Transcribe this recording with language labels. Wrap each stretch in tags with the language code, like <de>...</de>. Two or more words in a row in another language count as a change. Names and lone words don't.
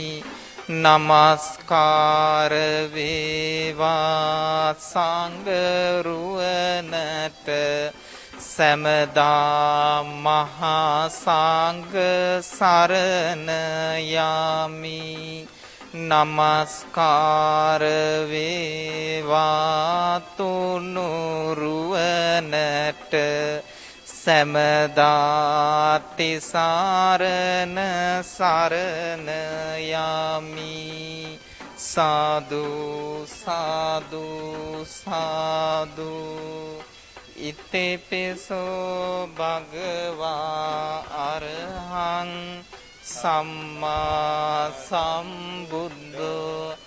<si>නමස්කාර වේවා සංඝරුවනට සමදා මහා සංඝ සරණ යමි නමස්කාර වේවා තුනුරුවනට සමදා තිසරණ සරණ යමි සාදු සාදු සාදු</si> <pi>ඉතේපිසෝ භගවා අරහං සම්මා සම්බුද්ධෝ</pi>